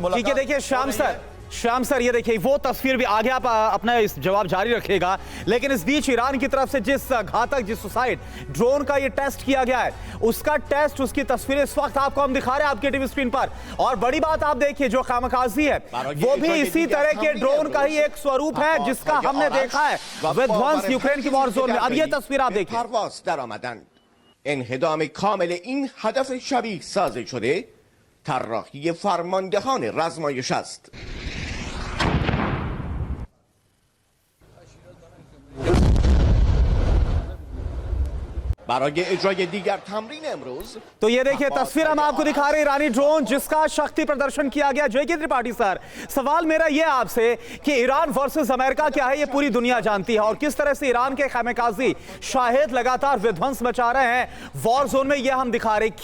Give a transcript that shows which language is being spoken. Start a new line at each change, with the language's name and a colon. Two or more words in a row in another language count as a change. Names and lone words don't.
Hindi: देखिए श्याम सर, श्याम सर, ये देखिए वो तस्वीर भी आगे आप अपना इस जवाब जारी रखेगा, लेकिन इस बीच ईरान की तरफ से जिस घातक, जिस
English: suicide drone
Hindi: का ये टेस्ट किया गया है, उसका टेस्ट, उसकी तस्वीरें इस वक्त आपको हम दिखा रहे हैं आपके
English: TV screen
Hindi: पर। और बड़ी बात आप देखिए, जो खामखाजी है वो भी इसी तरह के ड्रोन का ही एक स्वरूप है जिसका हमने देखा है विध्वंस यूक्रेन की
English: war zone
Hindi: में। अब ये तस्वीर आप देखिए।
Persian: انهدام کامل این هدف شبیه سازی شده طراحی فرماندهان رزمایش است. برای اجرای دیگر تمرین امروز
Hindi: तो ये देखिए तस्वीर हम आपको दिखा रहे हैं ईरानी ड्रोन जिसका शक्ति प्रदर्शन किया गया। जय त्रिपाठी सर, सवाल मेरा ये आपसे कि ईरान वर्सेस अमेरिका क्या है, ये पूरी दुनिया जानती है, और किस तरह से ईरान के खामखाजी शाहिद लगातार विध्वंस मचा रहे हैं
English: war zone
Hindi: में, ये हम दिखा रहे हैं।